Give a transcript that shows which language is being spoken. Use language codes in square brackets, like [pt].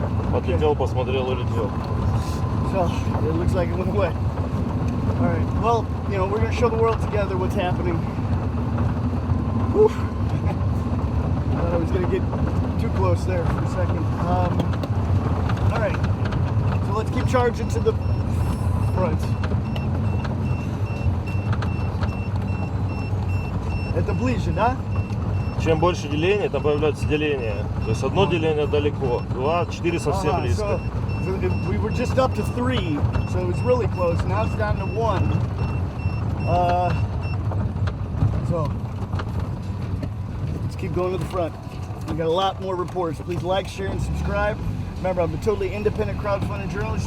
[ru] Подлетел, посмотрел, улетел. [en] So, it looks like it went away. Alright, well, you know, we're going to show the world together what's happening. Whew. Thought I was going to get too close there for a second. Alright, so let's keep charging to the front. [ru] Это ближе, да? Чем больше делений, там появляется деление. То есть одно деление далеко, 2, 4 совсем близко. [en] So we were just up to 3, so it was really close. Now it's down to 1. So let's keep going to the front. We got a lot more reports. Please like, share, and subscribe. Remember, I'm a totally independent crowdfunding journalist.